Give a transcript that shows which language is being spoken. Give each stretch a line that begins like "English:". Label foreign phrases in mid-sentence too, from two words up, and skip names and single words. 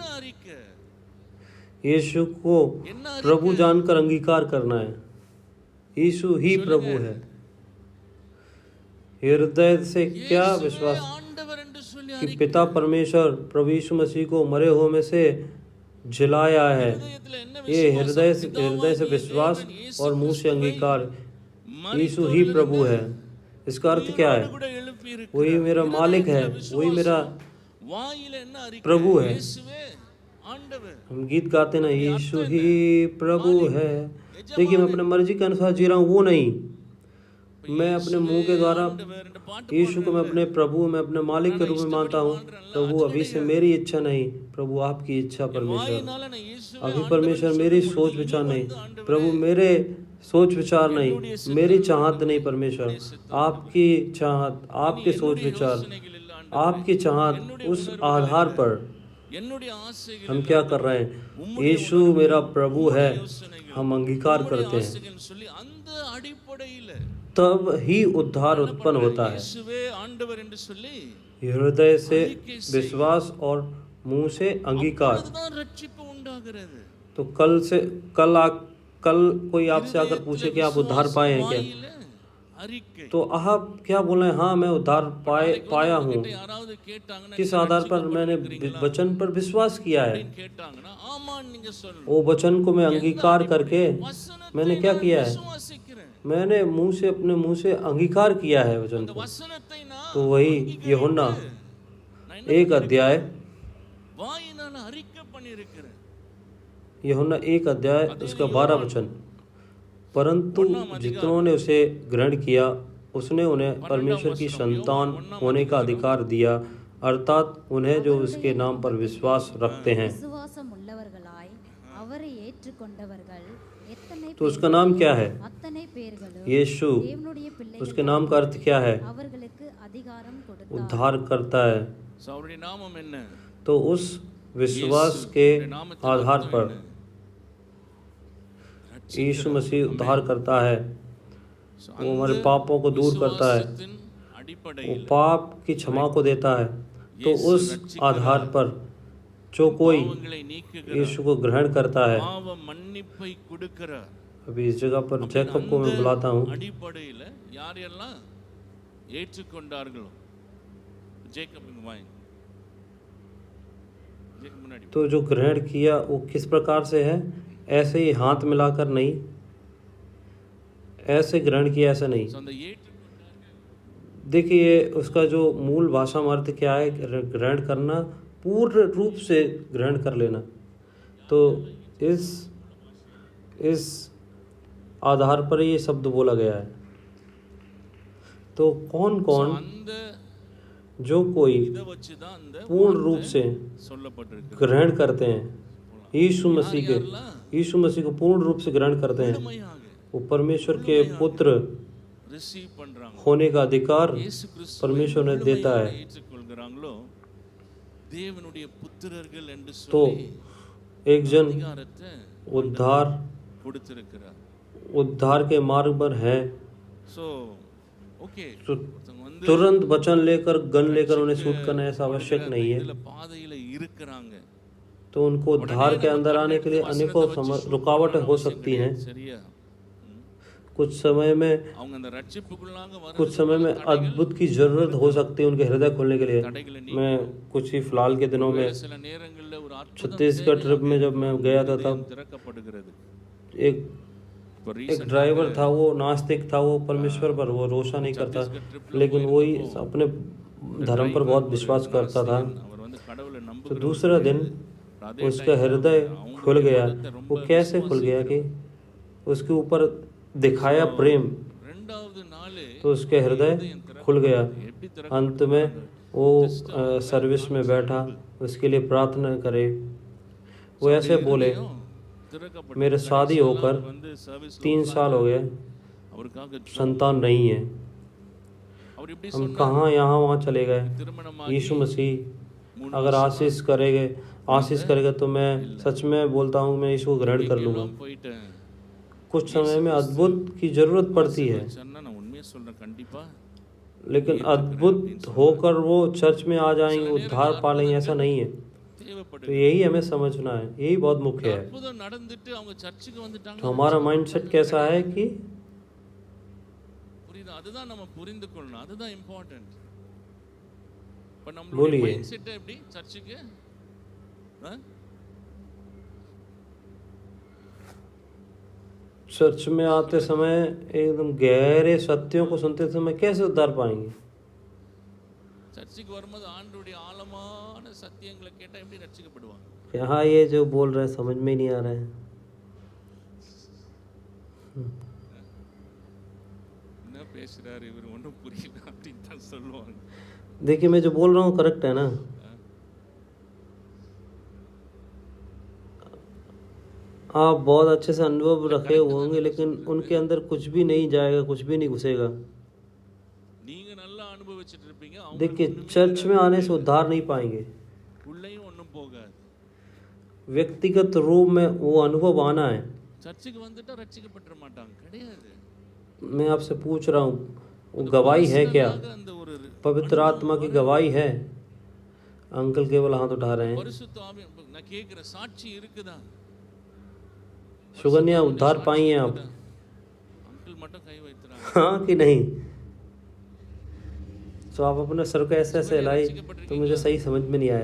Hindi: यीशु को प्रभु जानकर अंगीकार करना है। यीशु ही प्रभु है। हृदय से क्या विश्वास, कि पिता परमेश्वर प्रभु यीशु मसीह को मरे हुए में से जिलाया है।
Tamil: இதயத்துல என்ன
Hindi: ये हृदय से
Tamil: பிதாவாகிய
Hindi: विश्वास
Tamil: தேவன் இயேசு
Hindi: और मुंह से
Tamil: கிறிஸ்துவை
Hindi: अंगीकार, यीशु ही प्रभु है। इसका अर्थ क्या है?
Tamil: கூட எழுப்பி இருக்கிறார்।
Hindi: वही मेरा मालिक है, वही मेरा
Tamil: வாயில என்ன அறிக்கை?
Hindi: प्रभु है।
Tamil: இயேசுவே ஆண்டவர்।
Hindi: हम गीत गाते ना, यीशु ही प्रभु है। देखिए, मैं अपने मर्जी के अनुसार जी रहा हूँ, वो नहीं। मैं अपने मुंह के द्वारा यीशु को मैं अपने प्रभु, मैं अपने मालिक के रूप में मानता हूँ। प्रभु अभी से मेरी इच्छा नहीं, प्रभु आपकी इच्छा परमेश्वर।
Tamil: வாயினால நான் இயேசுவே
Hindi: अभी परमेश्वर मेरी सोच विचार नहीं, प्रभु मेरे सोच विचार नहीं, मेरी चाहत नहीं परमेश्वर, आपकी चाहत, आपके सोच विचार, आपकी चाहत, उस आधार पर
Tamil: என்னுடைய ஆசைகள்
Hindi: हम क्या कर रहे हैं? यीशु मेरा प्रभु है, हम अंगीकार करते हैं,
Tamil: ஆசைகள் சொல்லி அந்த அடிப்படையில
Hindi: तब ही उद्धार उत्पन्न होता है।
Tamil: இயேசுவே ஆண்டவர் என்று சொல்லி
Hindi: हृदय से विश्वास और मुंह से अंगीकार।
Tamil: அதுதான் ரட்சிப்பு உண்டாகிறது।
Hindi: तो कल कोई आपसे आकर पूछे कि आप उद्धार पाए हैं क्या,
Tamil: வாயில அறிக்கை।
Hindi: तो आप क्या बोले? हाँ, मैं उद्धार पाया हूँ।
Tamil: யாராவது கேட்டாங்கன்னா
Hindi: किस आधार पर? मैंने वचन पर विश्वास किया है।
Tamil: கேட்டாங்கன்னா ஆமான்னு நீங்க சொல்லணும்।
Hindi: वो वचन को मैं अंगीकार करके
Tamil: வசனத்தை
Hindi: मैंने क्या किया है?
Tamil: விசுவாசிக்கிறேன்।
Hindi: मैंने अपने मुंह से अंगीकार किया है वचन
Tamil: அந்த
Hindi: को।
Tamil: வசனத்தை நான்
Hindi: तो वही यूहन्ना
Tamil: நான்
Hindi: 1 अध्याय,
Tamil: வாயினால அறிக்கை பண்ணியிருக்கிறேன்।
Hindi: यूहन्ना 1 अध्याय उसका 12 वचन। परंतु जितनों ने उसे ग्रहण किया, उसने उन्हें परमेश्वर की संतान होने का अधिकार दिया, अर्थात उन्हें जो उसके नाम पर विश्वास रखते हैं।
Tamil: விசுவாசம் உள்ளவர்களாய் அவரை ஏற்றுக்கொண்டவர்கள் எத்தனை
Hindi: तो उसका नाम क्या है?
Tamil: அத்தனை பேர்களும்
Hindi: यीशु।
Tamil: தேவனுடைய பிள்ளைகள்
Hindi: उसके नाम का अर्थ क्या है?
Tamil: அவர்களுக்கு அதிகாரம் கொடுத்தார்।
Hindi: उद्धार करता है।
Tamil: So, அவருடைய நாமம் என்ன?
Hindi: तो उस विश्वास के आधार पर यीशु मसीह उद्धार करता है। So, वो हमारे पापों को दूर करता है,
Tamil: விசுவாசத்தின்
Hindi: वो
Tamil: அடிப்படையில்
Hindi: पाप की क्षमा को देता है। तो उस आधार पर जो कोई
Tamil: பாவங்களை நீக்குகிறார்,
Hindi: यीशु को ग्रहण करता है,
Tamil: பாவ மன்னிப்பை கொடுக்கிறார்।
Hindi: अभी इस जगह पर जैकब को मैं बुलाता हूँ।
Tamil: அடிப்படையில் யார் எல்லாம் ஏற்றுக்கொண்டார்களோ, ஜேக்கப் இங்க வாங்க, ஜேக்கப் முன்னாடி
Hindi: तो जो ग्रहण किया वो किस प्रकार से है? ऐसे ही हाथ मिलाकर नहीं, ऐसे ग्रहण किया, ऐसा नहीं।
Tamil: So, அந்த
Hindi: देखिए, उसका जो मूल भाषा में अर्थ क्या है? ग्रहण करना, पूर्ण रूप से ग्रहण कर लेना। तो इस आधार पर ये शब्द बोला गया है। तो कौन कौन
Tamil: அந்த
Hindi: जो कोई
Tamil: இதை வச்சு தான் அந்த
Hindi: पूर्ण रूप से
Tamil: சொல்லப்பட்டிருக்கு।
Hindi: ग्रहण करते हैं यीशु मसीह को पूर्ण रूप से ग्रहण करते हैं,
Tamil: உண்மையாக
Hindi: वो परमेश्वर के पुत्र
Tamil: ரிசீவ் பண்றாங்க,
Hindi: होने का अधिकार
Tamil: இயேசு கிறிஸ்துவை
Hindi: परमेश्वर ने देता है।
Tamil: ஏற்றுக்கொள்கிறாங்களோ தேவனுடைய புத்திரர்கள் என்று
Hindi: तो
Tamil: சொல்லி
Hindi: एक जन
Tamil: அதிகாரத்தை
Hindi: उद्धार
Tamil: கொடுத்திருக்கிறார்।
Hindi: उद्धार के मार्ग पर है,
English: so okay,
Hindi: तो तुरंत वचन लेकर गन लेकर उन्हें शूट करना ऐसा आवश्यक नहीं है।
Tamil: இதுல பாதையில இருக்கிறாங்க,
Hindi: तो उनको उद्धार के अंदर आने के लिए अनेकों रुकावटें हो सकती हैं।
Tamil: சரியா?
Hindi: कुछ समय में
Tamil: அவங்க அந்த ரட்சிப்புக்குள்ளாக வர
Hindi: कुछ समय में अद्भुत की जरूरत हो सकती है उनके हृदय खोलने के लिए।
Tamil: தடைகளை
Hindi: मैं कुछ ही फिलहाल के दिनों में
Tamil: சில நேரங்கள்ல ஒரு அற்புதம்
Hindi: छत्तीसगढ़ ट्रिप में जब मैं गया था, तब
Tamil: திறக்கப்படுகிறது।
Hindi: एक ड्राइवर था, वो नास्तिक था, वो परमेश्वर पर वो भरोसा नहीं करता, लेकिन वही अपने धर्म पर बहुत विश्वास करता था।
Tamil: அவர் வந்து கடவுளை
Hindi: तो
Tamil: நம்புகிறார்।
Hindi: दूसरा दिन उसका हृदय खुल गया। वो कैसे खुल गया कि उसके ऊपर दिखाया प्रेम,
Tamil: ரெண்டாவது நாளே
Hindi: तो उसके हृदय खुल गया।
Tamil: எப்படி
Hindi: अंत में वो सर्विस में बैठा, उसके लिए प्रार्थना करे। वो ऐसे बोले,
Tamil: திறக்கப்பட்ட
Hindi: मेरे शादी होकर
Tamil: வந்து சர்வீஸ்
Hindi: 3 साल हो गए,
Tamil: அவருக்காக
Hindi: संतान नहीं है,
Tamil: அவர் இப்படி
Hindi: हम कहाँ यहाँ वहाँ चले गए।
Tamil: திருமணமா
Hindi: यीशु मसीह अगर आशीष करेगा तो मैं सच में बोलता हूँ, मैं यीशु को ग्रहण कर लूँगा।
Tamil: போயிட்டேன்
Hindi: कुछ समय में अद्भुत की जरूरत पड़ती है,
Tamil: சொன்னா நான் உண்மையை சொல்றேன், கண்டிப்பா
Hindi: लेकिन अद्भुत होकर वो चर्च में आ जाएंगे, उद्धार पा लेंगे, ऐसा नहीं है।
Tamil: தேவைப்படுது।
Hindi: तो यही हमें समझना है, यही बहुत मुख्य है।
Tamil: அற்புதம் நடந்துட்டு அவங்க சர்ச்சுக்கு வந்துட்டாங்க,
Hindi: तो हमारा माइंडसेट कैसा है कि
Tamil: புரியுதா? அதுதான் நம்ம புரிந்து கொள்ளணும், அதுதான் இம்பார்ட்டன்ட்। இப்போ நம்மளுடைய
Hindi: बोलिए।
Tamil: மைண்ட் செட் எப்படி சர்ச்சுக்கு
Hindi: चर्च में आते समय एकदम गहरे सत्यों को सुनते समय कैसे उद्धार पाएंगे?
Tamil: சர்ச்சுக்கு வரும்போது ஆண்டவருடைய ஆழமான சத்தியங்களை கேட்டா எப்படி ரட்சிக்கப்படுவாங்க?
Hindi: यहाँ ये जो बोल रहे हैं समझ में ही नहीं आ रहा है।
Tamil: என்ன பேசுறாரு இவர் ஒன்றும் புரியல அப்படின்னு தான் சொல்லுவாங்க.
Hindi: देखिए मैं जो बोल रहा हूँ करेक्ट है ना? आप बहुत अच्छे से अनुभव रखे होंगे लेकिन उनके अंदर कुछ भी नहीं जाएगा, कुछ भी नहीं घुसेगा।
Tamil: நீங்க நல்லா அனுபவிச்சிட்டு இருப்பீங்க, அவங்க
Hindi: देखिए चर्च में आने से उद्धार नहीं पाएंगे।
Tamil: உள்ளேயும் ஒன்றும் போகாது.
Hindi: व्यक्तिगत रूप में वो अनुभव आना है।
Tamil: சர்ச்சுக்கு வந்துட்டா ரட்சிக்கப்பட்டுற மாட்டாங்க, கிடையாது.
Hindi: मैं आपसे पूछ रहा हूँ वो गवाही है क्या?
Tamil: அந்த ஒரு
Hindi: पवित्र आत्मा की गवाही है? अंकल केवल हाथ उठा रहे हैं।
Tamil: பரிசுத்த ஆவி நான் கேக்குற சாட்சி இருக்குதா?
Hindi: सुगन्या उद्धार पाई हैं आप?
Tamil: अंकल மட்டும் கை வைத்துறாங்க.
Hindi: हाँ कि नहीं? तो आप अपने सर को ऐसे ऐसे हिलाई तो मुझे सही समझ में नहीं आया।